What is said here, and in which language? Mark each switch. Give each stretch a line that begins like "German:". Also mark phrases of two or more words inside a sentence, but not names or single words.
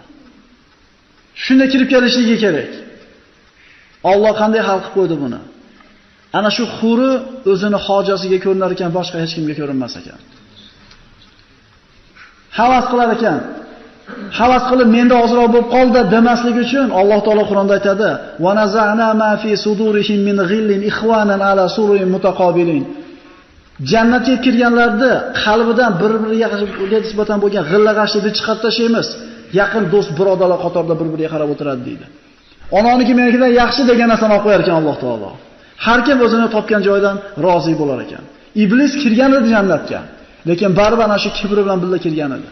Uzbek: Shunda kirib kelishligi kerak. Alloh qanday hal qilib qo'ydi buni? Ana shu huri o'zini hojasiga ko'rinar ekan, boshqa hech kimga ko'rinmas ekan. Havas qilar ekan. Havas qilib menda ozroq bo'lib qoldi demaslik uchun Alloh taolo Qur'onda aytadi:
Arabic: "ونزعنا ما في صدورهم من غل إخوانا على سرر متقابلين."
Uzbek: Jannatga kirganlarni qalbidan bir-biriga nisbatan bo'lgan g'illag'ashlikni chiqarib tashlaymiz. Yaqin do'st, birodarlar qatorida bir-biriga qarab o'tiradi deydi. Onaniki menikidan yaxshi degan narsani olib qo'yar ekan Alloh taolo. Har kim o'zini topgan joydan rozi bo'lar ekan. Iblis kirgan edi jannatga, lekin baribir ana shu kibri bilan birga kirgan edi.